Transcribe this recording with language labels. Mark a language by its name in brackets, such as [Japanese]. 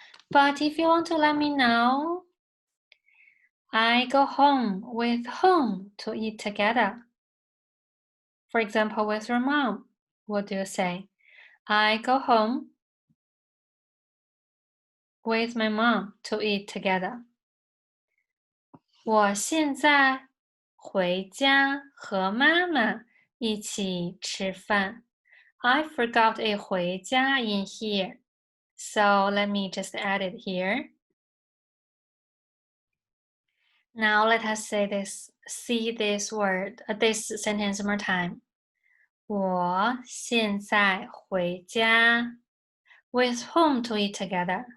[English] But if you want to let me know, I go home with whom to eat together. For example, with your mom, what do you say? I go home with my mom to eat together. [Chinese] 我现在回家和妈妈一起吃饭。 [English] I forgot a 回家 in here, so let me just add it here. Now let us see this word, this sentence one more time. [Chinese] 我现在回家 [English] with whom to eat together?